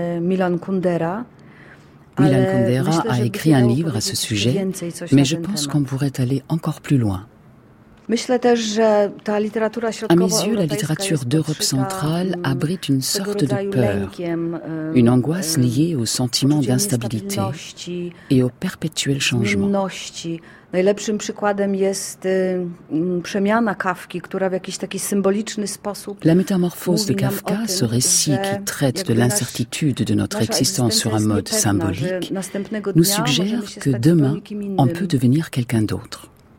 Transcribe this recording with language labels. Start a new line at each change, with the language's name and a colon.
French: Milan Kundera a écrit un livre à ce sujet, mais je pense qu'on pourrait aller encore plus loin. À mes yeux, la littérature d'Europe centrale abrite une sorte de peur, une angoisse liée au sentiment d'instabilité et au perpétuel changement.
Polish: Najlepszym przykładem jest przemiana Kafki, która w jakiś taki symboliczny sposób.
French: La métamorphose de Kafka, ce récit qui traite de l'incertitude de notre existence sur un mode symbolique, nous suggère que demain, on peut devenir quelqu'un d'autre.